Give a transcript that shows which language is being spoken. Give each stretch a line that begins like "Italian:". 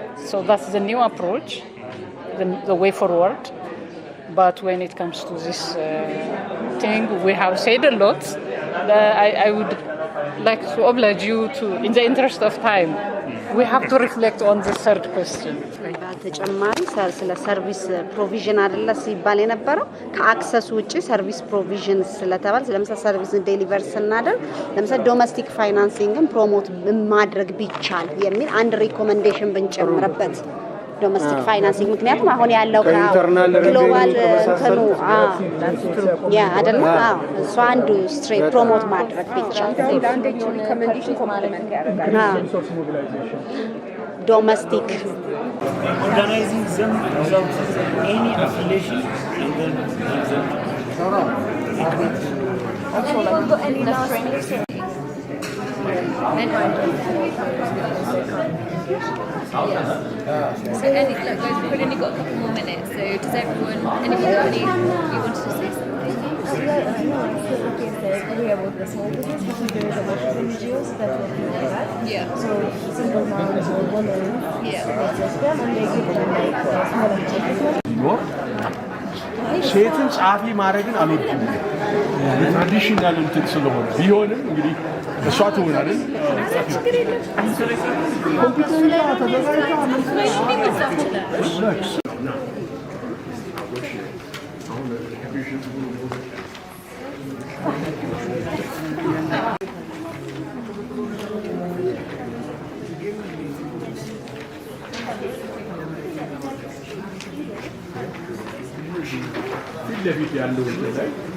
English: So that's the new approach, the way forward. But when it comes to this thing, we have said a lot. I would like to oblige you to, in the interest of time, we have to reflect on the third question.
Amharic: ተጨማሪ ስለ ሰርቪስ ፕሮቪዥን አይደለ ሲባል የነበረው ከአክሰስ ውጪ ሰርቪስ ፕሮቪዥን ስለተባለ ለምሳሌ ሰርቪስ ዴሊቨር ስናደርግ ለምሳሌ ዶሜስቲክ ፋይናንሲንግን ፕሮሞት ማድረግ ቢቻል የሚል አንድ ሪኮመንዴሽን ብንጨምርበት domestic financing ምክንያቱም አሁን ያለው ግሎባል እንትኑ ያ አይደለም እሱ አንዱ ስትሬት ፕሮሞት ማድረግ ብቻ አንደኛው ሪኮመንዴሽን ኮምፕሊመንት ያደርጋል domestic
English: organizing them without any affiliation and then also like any last training. Yes. So guys, we've only got a couple more minutes. So does anyone got you wanted to say something? No, I still agree about the small business because there is a lot of NGOs that will do that. Yeah. So single moms or women, them and they give them like small achievements.
Amharic: ሴትን ጻፊ ማድረግን አልወድም ትራዲሽናል እንትን ስለሆነ ቢሆንም እንግዲህ እሷ ትሆናለች ኮምፒውተር ላይ ተዘጋጅታ ለፊት ያለው ላይ